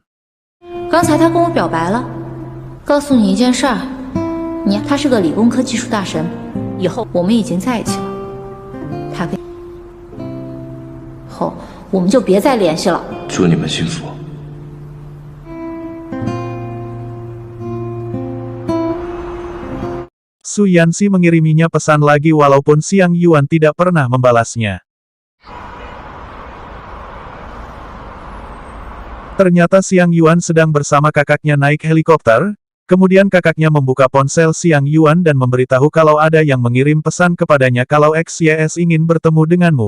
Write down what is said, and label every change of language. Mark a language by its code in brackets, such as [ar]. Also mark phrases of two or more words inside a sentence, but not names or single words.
[zh] 刚才他跟我表白了，告诉你一件事儿，他是个理工科技术大神，以后我们已经在一起了，他跟后我们就别再联系了。祝你们幸福。 [id] Su Yanxi mengiriminya pesan lagi walaupun Xiang Yuan tidak pernah membalasnya. Ternyata Xiang Yuan sedang bersama kakaknya naik helikopter, kemudian kakaknya membuka ponsel Xiang Yuan dan memberitahu kalau ada yang mengirim pesan kepadanya kalau XYS ingin bertemu denganmu.